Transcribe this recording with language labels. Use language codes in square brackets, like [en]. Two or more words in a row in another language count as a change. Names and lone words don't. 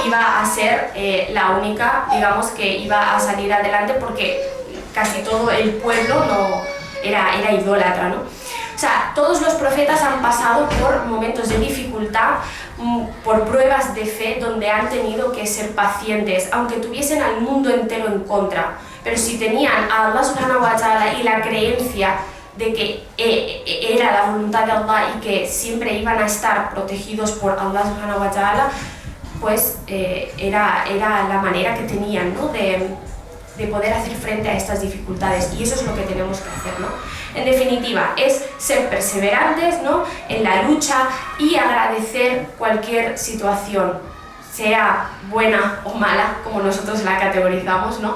[es] Iba a ser la única, digamos, que iba a salir adelante porque casi todo el pueblo no era idólatra, ¿no? O O sea, todos los profetas han pasado por momentos de dificultad, por pruebas de fe donde han tenido que ser pacientes, aunque tuviesen al mundo entero en contra. Pero si tenían a [ar] Allah subhanahu wa ta'ala [es] y la creencia de que era la voluntad de Allah y que siempre iban a estar protegidos por [ar] Allah subhanahu wa ta'ala, [es] pues era la manera que tenían, ¿no?, de poder hacer frente a estas dificultades, y eso es lo que tenemos que hacer, ¿no? En definitiva, es ser perseverantes, ¿no?, en la lucha y agradecer cualquier situación, sea buena o mala, como nosotros la categorizamos, ¿no?